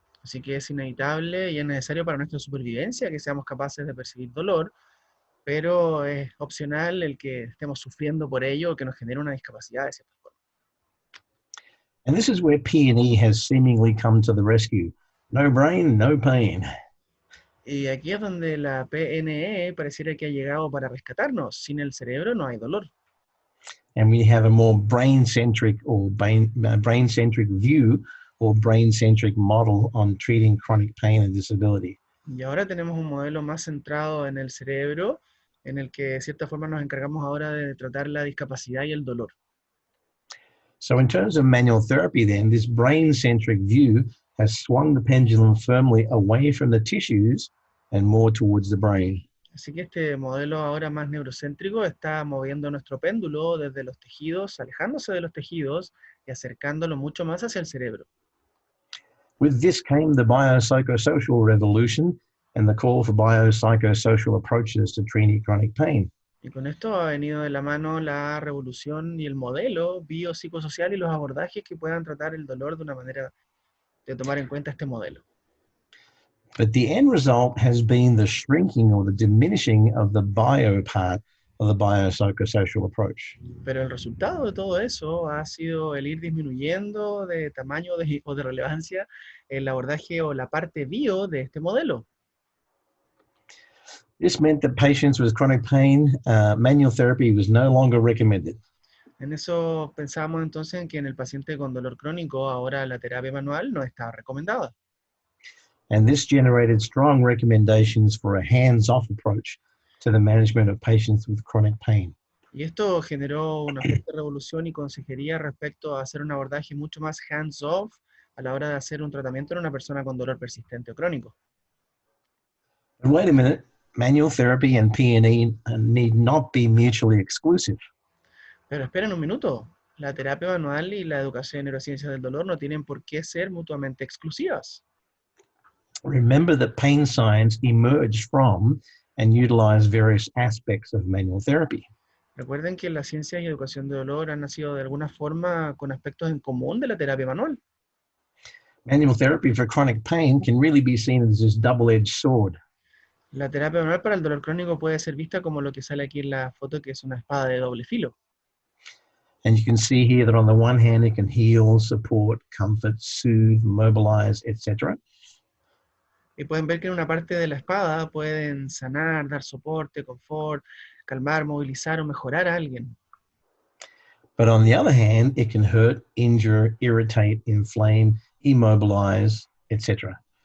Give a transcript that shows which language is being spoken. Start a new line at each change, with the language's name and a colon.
Spanish: Así que es inevitable y es necesario para nuestra supervivencia que seamos capaces de percibir dolor, pero es opcional el que estemos sufriendo por ello o que nos genere una discapacidad de cierta forma.
English: And this is where PNE has seemingly come to the rescue. No brain, no pain.
Spanish: Y aquí es donde la PNE pareciera que ha llegado para rescatarnos. Sin el cerebro no hay dolor.
English: And we have a more brain-centric or brain-centric view or brain-centric model on treating chronic pain and disability.
Spanish: Y ahora tenemos un modelo más centrado en el cerebro, en el que de cierta forma nos encargamos ahora de tratar la discapacidad y el dolor.
English: So in terms of manual therapy then, this brain-centric view has swung the pendulum firmly away from the tissues and more towards the brain.
Spanish: Así que este modelo ahora más neurocéntrico está moviendo nuestro péndulo desde los tejidos, alejándose de los tejidos y acercándolo mucho más hacia el cerebro.
English: With this came the biopsychosocial revolution and the call for biopsychosocial approaches to treating chronic pain.
Spanish: Y con esto ha venido de la mano la revolución y el modelo biopsicosocial y los abordajes que puedan tratar el dolor de una manera de tomar en cuenta este modelo.
English: But the end result has been the shrinking or the diminishing of the bio part of the biopsychosocial approach.
Spanish: Pero el resultado de todo eso ha sido el ir disminuyendo de tamaño o de relevancia el abordaje o la parte bio de este modelo.
English: This meant that patients with chronic pain, manual therapy was no longer recommended.
Spanish: En eso pensábamos entonces en que en el paciente con dolor crónico ahora la terapia manual no está recomendada.
English: And this generated strong recommendations for a hands-off approach to the management of patients with chronic pain.
Spanish: Y esto generó una fuerte revolución y consejería respecto a hacer un abordaje mucho más hands-off a la hora de hacer un tratamiento en una persona con dolor persistente o crónico.
English: But wait a minute, manual therapy and PNE need not be mutually exclusive.
Spanish: Pero esperen un minuto, la terapia manual y la educación en neurociencias del dolor no tienen por qué ser mutuamente exclusivas.
English: Remember that pain science emerged from and utilized various aspects of manual therapy.
Spanish: Recuerden que la ciencia y educación de dolor han nacido de alguna forma con aspectos en común de la terapia manual.
English: Manual therapy for chronic pain can really be seen as this double-edged sword.
Spanish: La terapia manual para el dolor crónico puede ser vista como lo que sale aquí en la foto, que es una espada de doble filo.
English: And you can see here that on the one hand, it can heal, support, comfort, soothe, mobilize, etc.
Spanish: Y pueden ver que en una parte de la espada pueden sanar, dar soporte, confort, calmar, movilizar o mejorar a alguien.
English: But on the other hand, it can hurt, injure, irritate, inflame, immobilize, etc.